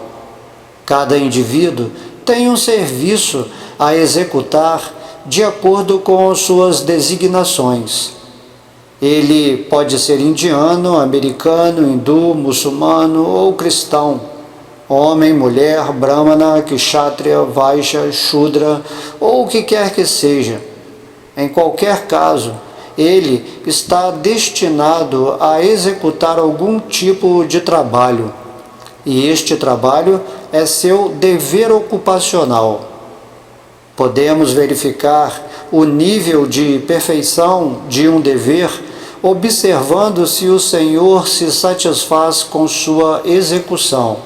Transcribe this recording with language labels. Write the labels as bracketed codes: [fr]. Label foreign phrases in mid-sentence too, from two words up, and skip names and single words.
[pt] Cada indivíduo tem um serviço a executar de acordo com suas designações. Ele pode ser indiano, americano, hindu, muçulmano ou cristão, homem, mulher, [sa] brahmana, kshatriya, vaishya, shudra [pt] ou o que quer que seja. Em qualquer caso, ele está destinado a executar algum tipo de trabalho, e este trabalho é seu dever ocupacional. Podemos verificar o nível de perfeição de um dever observando se o Senhor se satisfaz com sua execução.